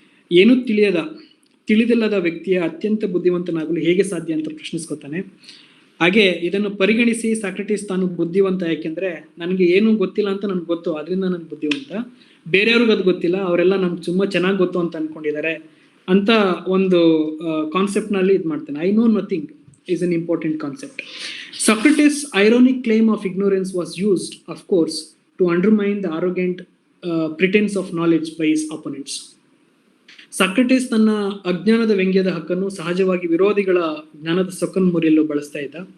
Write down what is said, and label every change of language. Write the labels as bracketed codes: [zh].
[kn] ಏನೂ ತಿಳಿದಿಲ್ಲದ ವ್ಯಕ್ತಿಯ ಅತ್ಯಂತ ಬುದ್ಧಿವಂತನಾಗಲು ಹೇಗೆ ಸಾಧ್ಯ ಅಂತ ಪ್ರಶ್ನಿಸ್ಕೊತಾನೆ. ಹಾಗೆ ಇದನ್ನು ಪರಿಗಣಿಸಿ ಸಾಕ್ರೆಟಿಸ್ ತಾನು ಬುದ್ಧಿವಂತ, ಯಾಕೆಂದ್ರೆ ನನಗೆ ಏನೂ ಗೊತ್ತಿಲ್ಲ ಅಂತ ನನ್ಗೆ ಗೊತ್ತು, ಅದರಿಂದ ನನ್ಗೆ ಬುದ್ಧಿವಂತ, ಬೇರೆಯವ್ರಿಗೆ ಅದು ಗೊತ್ತಿಲ್ಲ, ಅವರೆಲ್ಲ ನಮ್ಗೆ ತುಂಬಾ ಚೆನ್ನಾಗಿ ಗೊತ್ತು ಅಂತ ಅನ್ಕೊಂಡಿದ್ದಾರೆ ಅಂತ ಒಂದು ಕಾನ್ಸೆಪ್ಟ್ ನಲ್ಲಿ ಇದು ಮಾಡ್ತಾನೆ. [en] I know nothing is an important concept. Socrates' ironic claim of ignorance was used, of course, to undermine the arrogant pretense of knowledge by his opponents. [kn] Socrates ತನ್ನ ಅಜ್ಞಾನದ ವ್ಯಂಗ್ಯದ ಹಕ್ಕನ್ನು ಸಹಜವಾಗಿ ವಿರೋಧಿಗಳ ಜ್ಞಾನದ ಸೊಕ್ಕನ್ನು ಮುರಿಯಲು ಬಳಸ್ತಾ ಇದ್ದ.